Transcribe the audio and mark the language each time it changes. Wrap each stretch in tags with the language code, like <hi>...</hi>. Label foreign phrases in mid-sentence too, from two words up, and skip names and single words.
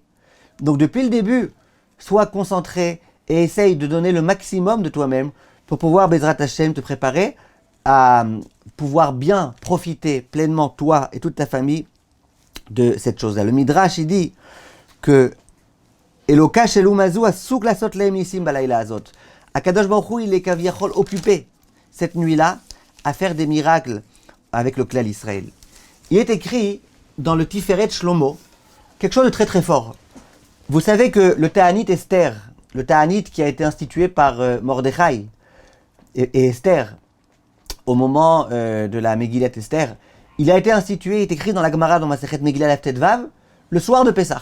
<fr>Donc depuis le début, sois concentré et essaye de donner le maximum de toi-même pour pouvoir,</fr> <he>בעזרת השם,</he> <fr>te préparer à pouvoir bien profiter pleinement, toi et toute ta famille, de cette chose-là. Le Midrash, il dit que</fr> <he>אלוקה שלו מזו עסוק לעשות להם ניסים בלילה הזאת. הקדוש ברוך הוא,</he> <fr>il est kaviachol occupé cette nuit-là à faire des miracles avec le clan Israël. Il est écrit dans le Tiferet Shlomo quelque chose de très très fort. Vous savez que le Ta'anit Esther, le Ta'anit qui a été institué par Mordechai et Esther au moment de la Megillat Esther, il a été institué, il est écrit dans la Gemara, dans Masechet Megillah Daf Vav, le soir de Pessah.</fr>